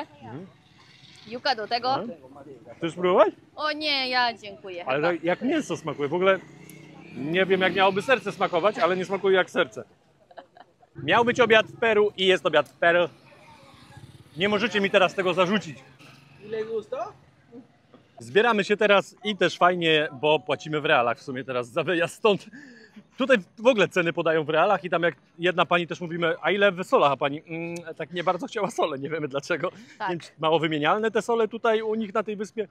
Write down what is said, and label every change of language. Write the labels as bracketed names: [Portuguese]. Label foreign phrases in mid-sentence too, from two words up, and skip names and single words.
[Polish] Juka do tego. Aha. Chcesz spróbować? O nie, ja dziękuję. Ale chyba. tak jak mięso smakuje. W ogóle nie wiem, jak miałoby serce smakować, ale nie smakuje jak serce. Miał być obiad w Peru i jest obiad w Peru. Nie możecie mi teraz tego zarzucić. [Spanish] ¿y le gustó? [Polish] Zbieramy się teraz i też fajnie, bo płacimy w realach w sumie teraz za wyjazd stąd. Tutaj w ogóle ceny podają w realach i tam jak jedna pani też mówimy, a ile w solach, a pani tak nie bardzo chciała sole, nie wiemy dlaczego. Tak. Nie wiem, czy mało wymienialne te sole tutaj u nich na tej wyspie.